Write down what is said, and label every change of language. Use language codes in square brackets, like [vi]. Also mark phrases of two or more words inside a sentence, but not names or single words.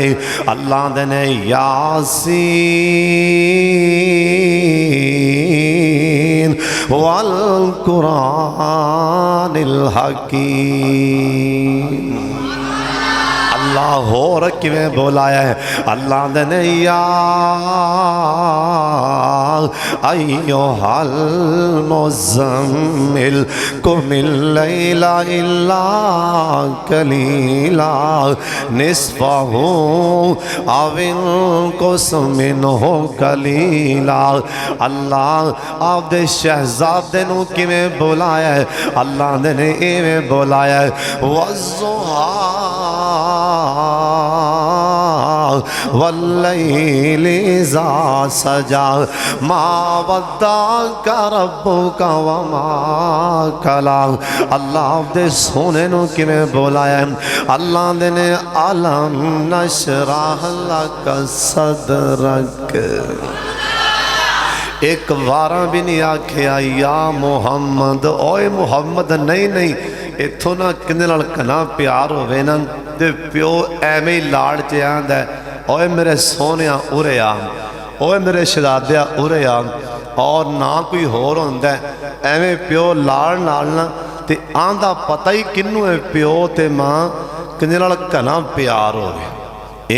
[pa] اللہ دے نے [ar] يس والقرآن الحكيم. [pa] اللہ ہور کویں بلایا ہے، اللہ نے [ar] يا أيها المزمل قم الليل إلا قليلا نصفه أو انقص منه قليلا. [pa] اللہ آپ دے شہزادے نوں کویں بلایا ہے، اللہ نے ایویں بلایا ہے, अल्लाह ने इवें बुलाया है [ar] والضحى والليل إذا سجى ما ودعك ربك وما قلى. [pa] اللہ دے سوہنے نوں کویں بلایا، اللہ نے [ar] ألم نشرح لك صدرك. [pa] ایک وارا بھی نہیں آکھیا یا محمد اوئے محمد، نہیں نہیں ایتھوں نا کیندے نال گھنا پیار ہووے نا تے پیو ایویں ہی لاڈ چ آندا اوئے میرے سوہنیا اورے آ، اوئے میرے شہزادیا اورے آ، اور نا کوئی ہور ہوندا ایویں پیو لاڈ نال نا تے آندا پتا ہی کینوں ہے پیو تے ماں کیندے نال گھنا پیار ہووے.